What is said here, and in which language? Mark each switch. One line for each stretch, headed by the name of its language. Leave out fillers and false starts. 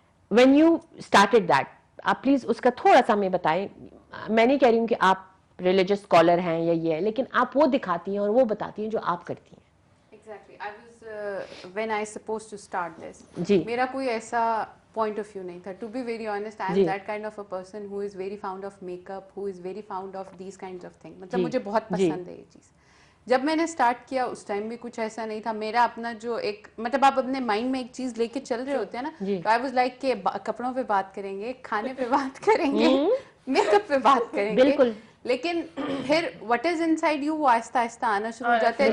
English: when you started that,
Urdu: آپ please اس کا تھوڑا سا ہمیں بتائیں. میں نہیں کہہ رہی ہوں کہ آپ ریلیجس اسکالر ہیں یا یہ ہے, لیکن آپ وہ دکھاتی ہیں اور وہ بتاتی ہیں جو آپ کرتی ہیں.
English: Exactly. I was when I supposed to start this.
Urdu: جی. میرا کوئی ایسا point of view نہیں تھا.
English: To be very honest, I am that kind of a person who is very fond of makeup, who is very fond of these kinds of things.
Urdu: مطلب مجھے بہت پسند ہے یہ چیز. جب میں نے اسٹارٹ کیا اس ٹائم بھی کچھ ایسا نہیں تھا. میرا اپنا جو ایک مطلب آپ اپنے مائنڈ میں ایک چیز لے کے چل رہے ہوتے ہیں نا, تو
English: I was like
Urdu: کہ کپڑوں پہ بات کریں گے, کھانے پہ بات کریں گے, میک اپ پہ بات کریں گے. بالکل. لیکن پھر
English: what is inside you
Urdu: وہ آہستہ آہستہ آنا شروع ہو جاتا ہے.